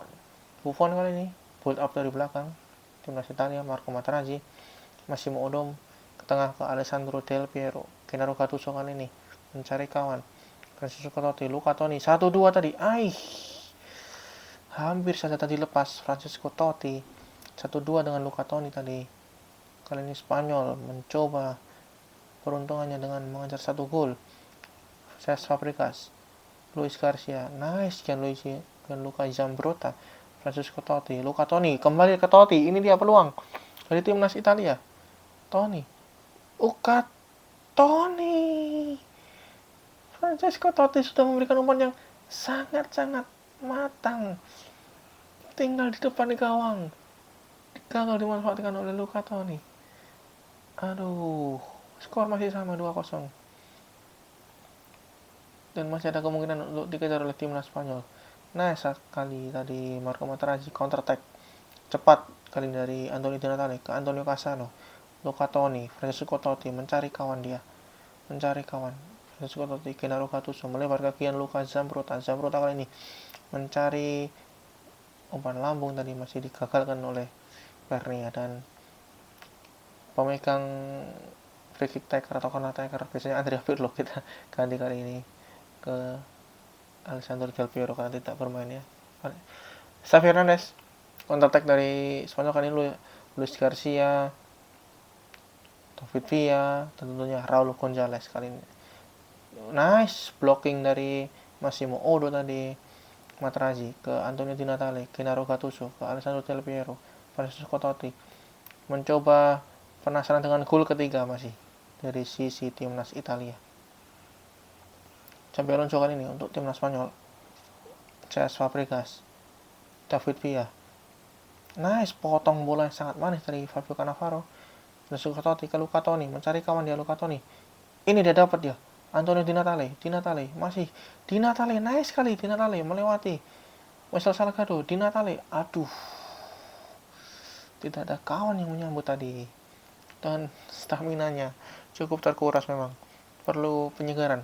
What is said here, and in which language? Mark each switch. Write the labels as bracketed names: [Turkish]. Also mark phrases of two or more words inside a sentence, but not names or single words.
[Indonesian] Buffon kali ini [English] build up [Indonesian] dari belakang, timnas Italia, Marco Materazzi, Massimo Odom, ke tengah ke Alessandro Del Piero, Gennaro Gattuso kali ini mencari kawan, Francesco Totti, Luca Toni, 1-2 tadi, hampir saja tadi lepas Francesco Totti, 1-2 dengan Luca Toni tadi. Kali ini Spanyol mencoba peruntungannya dengan mengejar 1 gol. Cesc Fabregas, Luis Garcia, nice Gianluca Zambrotta, Francesco Totti, Luca Toni, kembali ke Totti, ini dia peluang dari timnas Italia. Toni, Luca Toni, Francesco Totti sudah memberikan umpan yang sangat-sangat matang, tinggal di depan gawang, gagal dimanfaatkan oleh Luca Toni. Aduh, skor masih sama 2-0. Dan masih ada kemungkinan untuk dikejar oleh timnas Spanyol. Nah, sekali tadi Marco Materazzi [English] counter attack [Indonesian] cepat kali dari Anthony Di Natale ke Antonio Cassano, Luca Toni, Francesco Totti mencari kawan Francesco Totti, Gennaro Gattuso melebar ke Gianluca Zambrotta kali ini mencari umpan lambung tadi masih digagalkan oleh Pernia, dan pemegang [English] free kick taker [Indonesian] atau [English] corner taker [Indonesian] biasanya Andrea Pirlo, kita ganti kali ini ke Alessandro Del Piero karena tidak bermain ya. Xavi Hernandez [English] counter attack [Indonesian] dari Spanyol kali ini, Luis Garcia, David Villa, tentunya Raul Gonzalez kali ini. [English] Nice blocking [Indonesian] dari Massimo Odo tadi, Materazzi ke Antonio Di Natale, Gennaro Gattuso ke Alessandro Del Piero, Francesco Totti mencoba penasaran dengan gol ketiga masih dari sisi timnas Italia. Xabi Alonso kali ini untuk timnas Spanyol, Cesc Fabregas, David Villa, nice potong bola yang sangat manis dari Fabio Cannavaro, Francesco Totti ke Luca Toni mencari kawan dia, Luca Toni, ini dia dapat dia, Antonio Di Natale masih Di Natale, nice sekali Di Natale melewati Wessel Salgado, Di Natale, aduh, tidak ada kawan yang menyambut tadi, dan staminanya cukup terkuras memang, perlu penyegaran.